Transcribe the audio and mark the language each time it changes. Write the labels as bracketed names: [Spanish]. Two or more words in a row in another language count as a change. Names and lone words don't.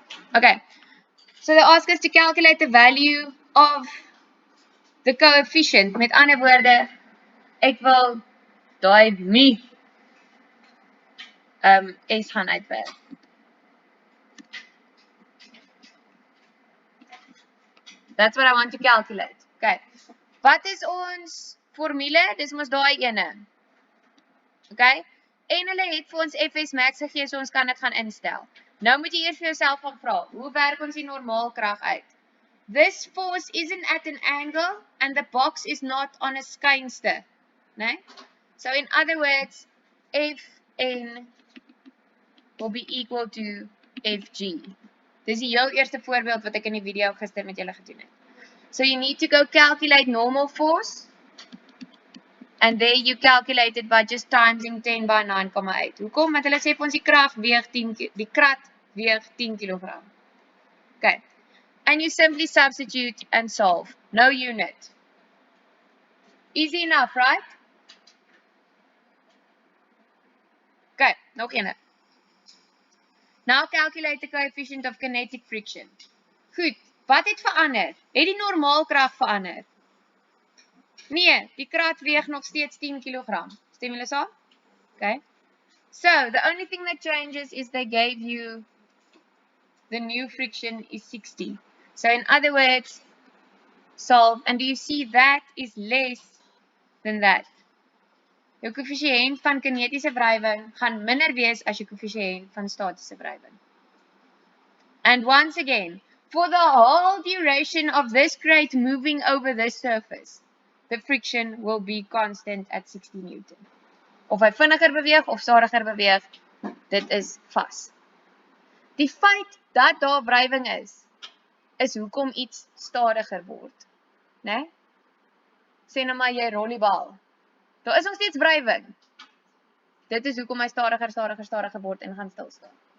[English] Okay, so they ask us to calculate the value of the coefficient. [Afrikaans] Met ander woorde, ek wil daai mi S gaan uitwerk. [English] That's what I want to calculate. [Afrikaans] Okay. Wat is ons formule? Dis mos daai ene. Okay? En hulle het vir ons Fs max gegee, so ons kan dit gaan instel. Nou moet jy eers vir jouself gaan vra, hoe werk ons die normaalkrag uit? [English] This force isn't at an angle and the box is not on a skynste. [Afrikaans] Nee? [English] So in other words, Fn will be equal to Fg. [Afrikaans] Dis die heel eerste voorbeeld wat ek in die video gister met julle gedoen het. [English] So you need to go calculate normal force. And there you calculate it by just timesing 10 by 9,8. Hoekom? [Afrikaans] Want hulle sê vir ons die krag weeg 10 die krat weeg 10 kg. Okay. [English] And you simply substitute and solve. No unit. Easy enough, right? [Afrikaans] Okay, nog een. [English] Now calculate the coefficient of kinetic friction. [Afrikaans] Goed, wat het verander? Het die normaalkrag verander? Nee, die krat weeg nog steeds 10 kg. Stem julle saam? Okay. [English] So, the only thing that changes is they gave you the new friction is 60. So, in other words, solve. And do you see that is less than that? [Afrikaans] Jou koëffisiënt van kinetiese wrywing gaan minder wees as jou koëffisiënt van statiese wrywing. [English] And once again, for the whole duration of this crate moving over this surface, the friction will be constant at 60 Newton. [Afrikaans] Of hy vinniger beweeg of stadiger beweeg, dit is vas. Die feit dat daar wrywing is hoekom iets stadiger word. Né? Sê nou maar jy rol die bal. Daar is nog steeds wrywing. Dit is hoekom hy stadiger word en gaan stilstaan.